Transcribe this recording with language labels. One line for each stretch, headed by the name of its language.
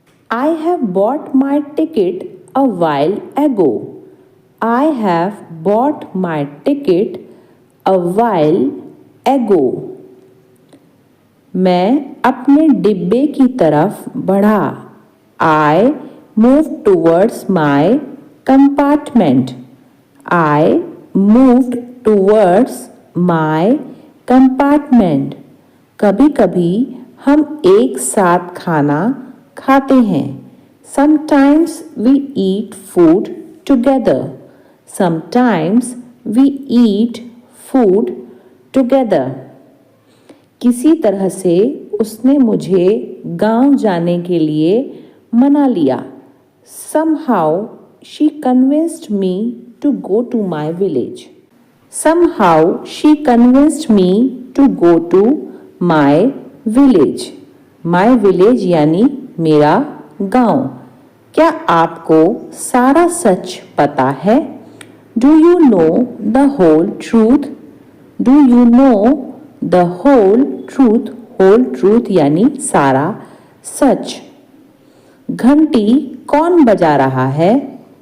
English: I have bought my ticket a while ago. I have bought my ticket a while ago.
Hindi: मैं अपने डिब्बे की तरफ बढ़ा.
English: I moved towards my compartment. I moved towards my compartment.
Hindi: कभी-कभी हम एक साथ खाना खाते हैं.
English: Sometimes we eat food together. Sometimes we eat food together.
Hindi: किसी तरह से उसने मुझे गांव जाने के लिए मना लिया.
English: Somehow she convinced me to go to my village. Somehow she convinced me to go to my village. My village
Hindi: यानी मेरा गांव. क्या आपको सारा सच पता है?
English: Do you know the whole truth? Do you know the whole truth? Whole truth
Hindi: यानी सारा सच। घंटी कौन बजा रहा है?